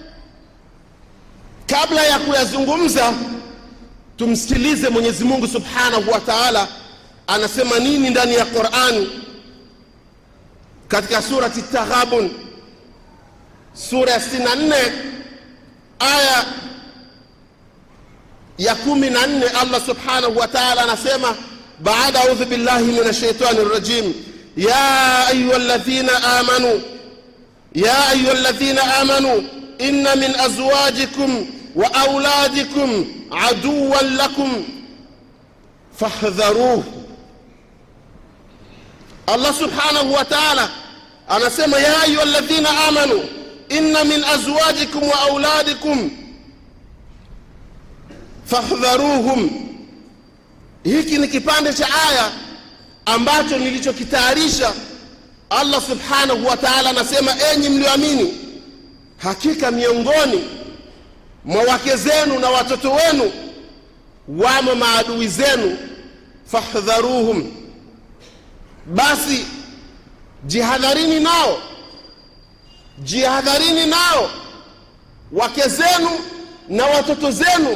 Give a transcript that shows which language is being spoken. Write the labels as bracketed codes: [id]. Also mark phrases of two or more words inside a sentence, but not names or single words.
[sw] Kabla ya kuyazungumza, tumsikilize Mwenyezi Mungu [ar] سبحانه وتعالى [sw] anasema nini ndani ya Qur'an katika surati At-Taghabun, sura ya 64 aya ya 14. [ar] الله سبحانه وتعالى [sw] anasema, baada [ar] أعوذ بالله من الشيطان الرجيم يا أيها الذين آمنوا إن من أزواجكم وأولادكم عدوا لكم فاحذروه. الله سبحانه وتعالى anasema يا أيها الذين آمنوا إن من أزواجكم وأولادكم فاحذروهم. [sw] Hiki ni kipande cha aya ambacho nilichokitayarisha. [ar] الله سبحانه وتعالى [sw] anasema, enyi mlioamini, hakika miongoni mwa wake zenu na watoto wenu wamo maadui zenu, fahdharuhum, basi jihadharini nao, wake zenu na watoto zenu.